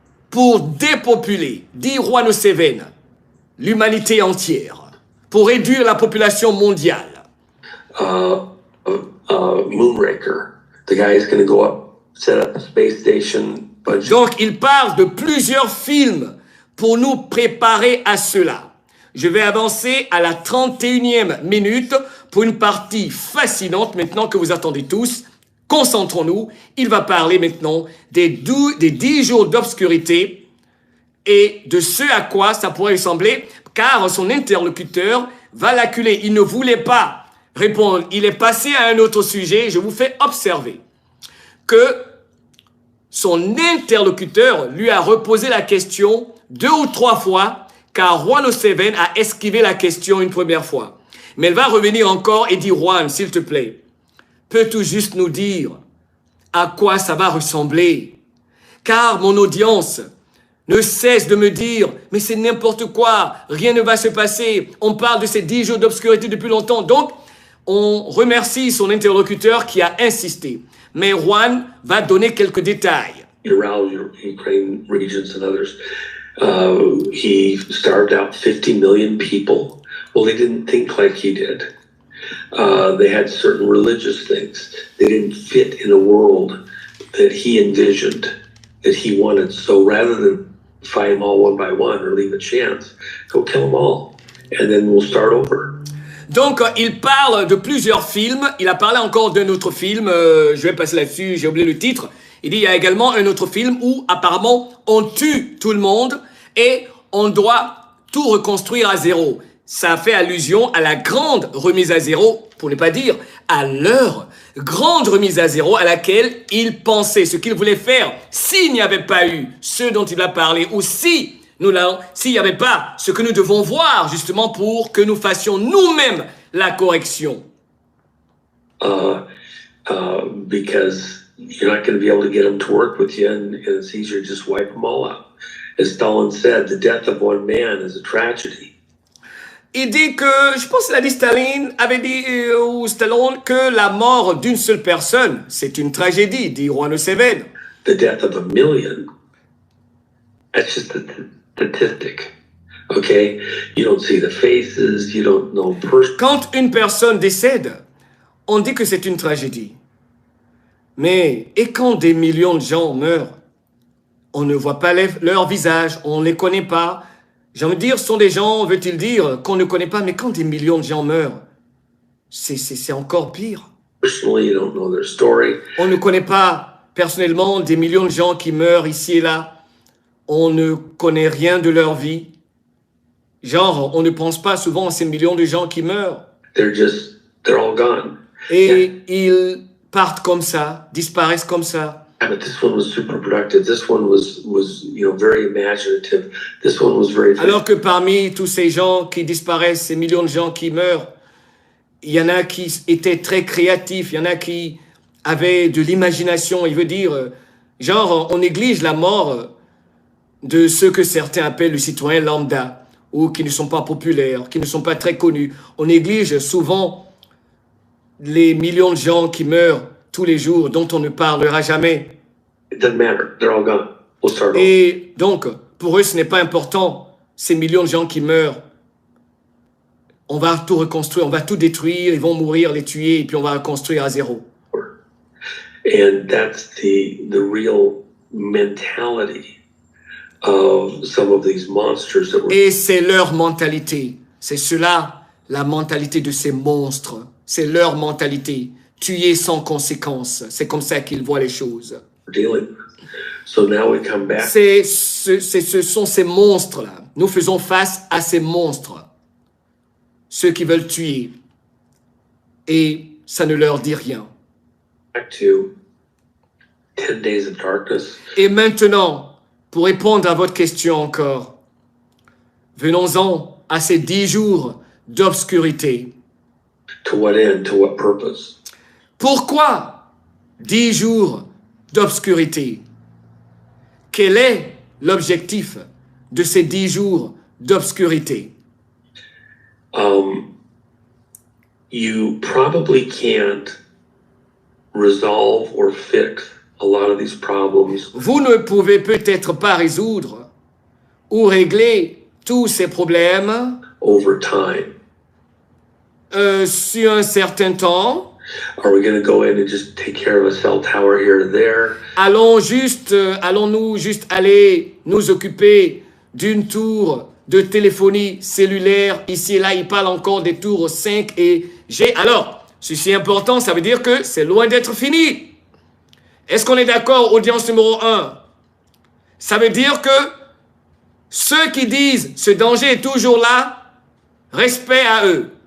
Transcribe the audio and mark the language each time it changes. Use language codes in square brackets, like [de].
[fr] Pour dépopuler, dit Juan Oseven, l'humanité entière. Pour réduire la population mondiale. [en] Moonraker. The guy is going to go up, set up a space station. [fr] Donc, il parle de plusieurs films pour nous préparer à cela. Je vais avancer à la 31e minute pour une partie fascinante maintenant que vous attendez tous. Concentrons-nous. Il va parler maintenant des 10 jours d'obscurité et de ce à quoi ça pourrait ressembler, car son interlocuteur va l'acculer. Il ne voulait pas répondre. Il est passé à un autre sujet. Je vous fais observer que son interlocuteur lui a reposé la question 2 ou 3 fois, car Juan Oseven a esquivé la question une première fois. Mais elle va revenir encore et dire, Juan, s'il te plaît, peux-tu juste nous dire à quoi ça va ressembler? Car mon audience ne cesse de me dire, mais c'est n'importe quoi, rien ne va se passer, on parle de ces 10 jours d'obscurité depuis longtemps. Donc, on remercie son interlocuteur qui a insisté. Mais Juan va donner quelques détails. [en] Around Ukraine regions and others, he starved out 50 million people. Well, they didn't think like he did. They had certain religious things. They didn't fit in a world that he envisioned, that he wanted. So rather than fight them all one by one or leave a chance, go kill them all, and then we'll start over. [fr] Donc, il parle de plusieurs films. Il a parlé encore d'un autre film. Je vais passer là-dessus, j'ai oublié le titre. Il dit, il y a également un autre film où, apparemment, on tue tout le monde et on doit tout reconstruire à zéro. Ça fait allusion à la grande remise à zéro, pour ne pas dire à leur grande remise à zéro à laquelle il pensait, ce qu'il voulait faire s'il n'y avait pas eu ce dont il a parlé ou s'il n'y avait pas ce que nous devons voir justement pour que nous fassions nous-mêmes la correction. [en] Because you're not going to be able to get them to work with you, and it's easier to just wipe them all out. As Stalin said, the death of one man is a tragedy. [fr] Il dit que, je pense que Staline avait dit, ou Stallone, que la mort d'une seule personne, c'est une tragédie, dit Juan Oseven. [en] The death of a million, that's just a statistic, okay? You don't see the faces, you don't know [fr] Quand une personne décède, on dit que c'est une tragédie. Mais, et quand des millions de gens meurent, on ne voit pas leur visage, on ne les connaît pas. J'ai envie de dire, ce sont des gens, veut-il dire, qu'on ne connaît pas, mais quand des millions de gens meurent, c'est encore pire. [en] Personally, you don't know their story. [fr] On ne connaît pas personnellement des millions de gens qui meurent ici et là. On ne connaît rien de leur vie. Genre, on ne pense pas souvent à ces millions de gens qui meurent. [en] They're all gone. [fr] Et ils partent comme ça, disparaissent comme ça. [en] Yeah, but this one was super productive. This one was very imaginative. This one was very. [fr] Alors que parmi tous ces gens qui disparaissent, ces millions de gens qui meurent, il y en a qui étaient très créatifs, il y en a qui avaient de l'imagination. Il veut dire, genre, on néglige la mort de ceux que certains appellent le citoyen lambda, ou qui ne sont pas populaires, qui ne sont pas très connus. On néglige souvent les millions de gens qui meurent tous les jours, dont on ne parlera jamais. [en] It doesn't matter. They're all gone. We'll start over. [fr] Et donc, pour eux, ce n'est pas important, ces millions de gens qui meurent. On va tout reconstruire, on va tout détruire, ils vont mourir, les tuer, et puis on va reconstruire à zéro. [en] And that's the real mentality of some of these monsters that were. [fr] Et c'est leur mentalité. C'est cela, la mentalité de ces monstres. C'est leur mentalité. Tuer sans conséquence. C'est comme ça qu'ils voient les choses. [en] Dealing. So now we come back. [fr] Ce sont ces monstres-là. Nous faisons face à ces monstres. Ceux qui veulent tuer. Et ça ne leur dit rien. [en] Back to 10 days of darkness. [fr] Et maintenant, pour répondre à votre question encore, venons-en à ces 10 jours d'obscurité. [en] To what end? To what purpose? [fr] Pourquoi 10 jours d'obscurité? Quel est l'objectif de ces 10 jours d'obscurité? [en] You probably can't resolve or fix a lot of these problems [fr] Vous ne pouvez peut-être pas résoudre ou régler tous ces problèmes [en] over time. [fr] sur un certain temps. [en] Are we going to go in and just take care of a cell tower here and there? [fr] Allons-nous juste aller nous occuper d'une tour de téléphonie cellulaire ici et là? Il parle encore des tours 5 et G. Alors, ceci est important, ça veut dire que c'est loin d'être fini. Est-ce qu'on est d'accord, audience numéro 1? Ça veut dire que ceux qui disent ce danger est toujours là, respect à eux.